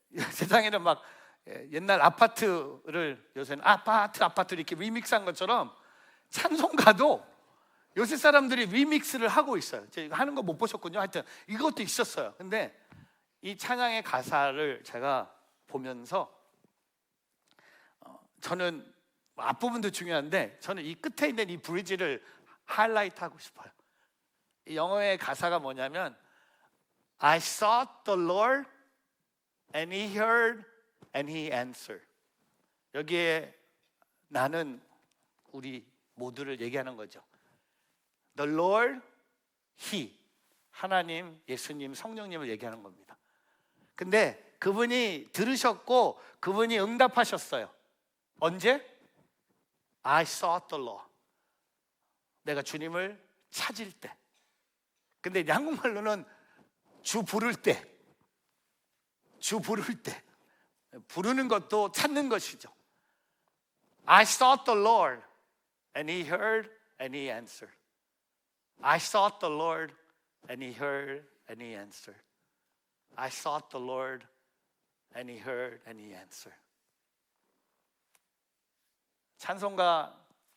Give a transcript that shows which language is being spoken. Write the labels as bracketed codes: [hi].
[ko] 세상에는 막 옛날 아파트를 요새는 아파트를 이렇게 리믹스한 것처럼 찬송가도 요새 사람들이 리믹스를 하고 있어요. 제가 하는 거 못 보셨군요. 하여튼 이것도 있었어요. 근데 이 찬양의 가사를 제가 보면서 저는 앞부분도 중요한데 저는 이 끝에 있는 이 브리지를 하이라이트 하고 싶어요. 이 영어의 가사가 뭐냐면 [en] I sought the Lord and He heard and He answered. [ko] 여기에 나는 우리 모두를 얘기하는 거죠. [en] The Lord, He, [ko] 하나님, 예수님, 성령님을 얘기하는 겁니다. 근데 그분이 들으셨고 그분이 응답하셨어요. 언제? [en] I sought the Lord. [ko] 내가 주님을 찾을 때. 근데 이제 한국말로는 주 부를 때, 주 부를 때. 부르는 것도 찾는 것이죠. [en] I sought the Lord and He heard and He answered. I sought the Lord and He heard and He answered. I sought the Lord and He heard and He answered. 찬송가